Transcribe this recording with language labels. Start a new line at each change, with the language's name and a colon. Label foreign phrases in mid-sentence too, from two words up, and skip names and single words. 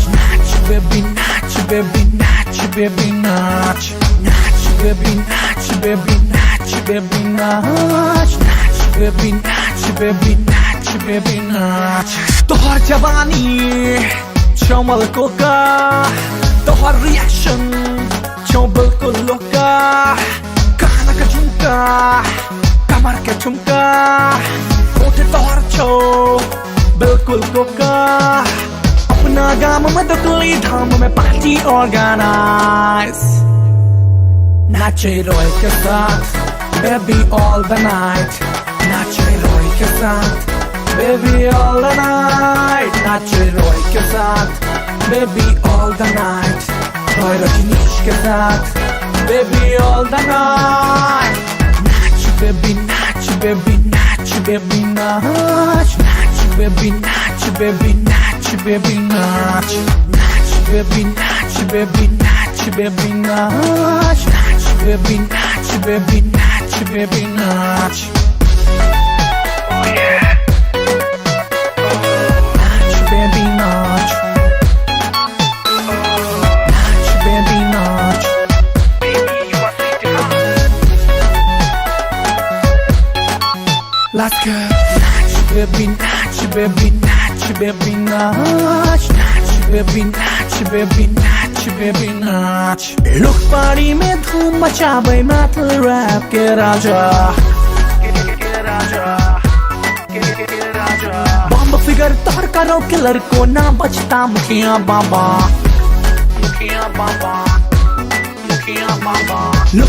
Maithili: Natch baby, natch baby, natch baby, natch. Natch baby, natch baby, natch baby, natch. Natch baby, natch baby, natch baby, natch. तोहर जवानी चमल कोका. तोहर रिएक्शन चौबल को लोका. काना का झुमका कमर के झुमका. उठे तोहर छो बिल्कुल कोका. अपना गाम में दतली धाम में
English: party organize.
Maithili: नाचे रोय के साथ
English: baby all the night.
Maithili: नाचे रोय के साथ
English: baby all the night.
Maithili: नाचे रोय के साथ
English: baby all the night.
Maithili: रोय रजनीश के साथ
English: baby all the night.
Maithili: नाच baby, नाच baby, नाच baby, नाच. Natch baby, natch baby, natch baby, natch. Natch baby, natch baby, natch baby, natch. Natch baby, natch baby, natch baby, natch.
English: Oh yeah.
Maithili: Natch baby, natch. Natch baby, natch.
English: Baby, you are free to come. Let's go.
Maithili: Natch baby, natch baby, natch baby, natch. Natch baby, natch बेबी नाच
English: look party
Maithili: में धूम मचाबे
English: metal rap
Maithili: के राजा बम फिगर तोहर करो किलर को ना बचता मुखिया बाबा लुक